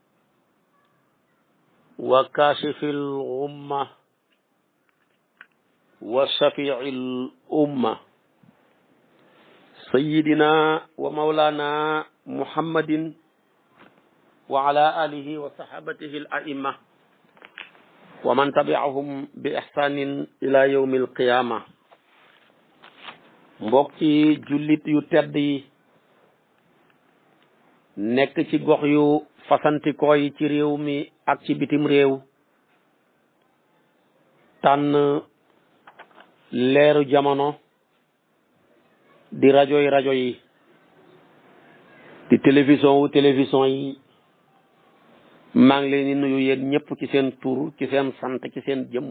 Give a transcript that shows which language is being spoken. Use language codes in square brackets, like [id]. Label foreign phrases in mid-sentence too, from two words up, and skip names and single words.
[ar] وكاشف الغمة وشافع الأمة سيدنا ومولانا محمد وعلى آله وصحابته الأئمة ومن تبعهم بإحسان إلى يوم القيامة. [wo] mbokki jullit yu tedd yi nekk ci gox yu fasantikoo yi ci réew mi ak ci bitim réew, tànn leeru jamono di rajo yi di télévision yi, maa ngi leen di nuyu yéen ñëpp ci seen tur, ci seen sant, ci seen jëmm.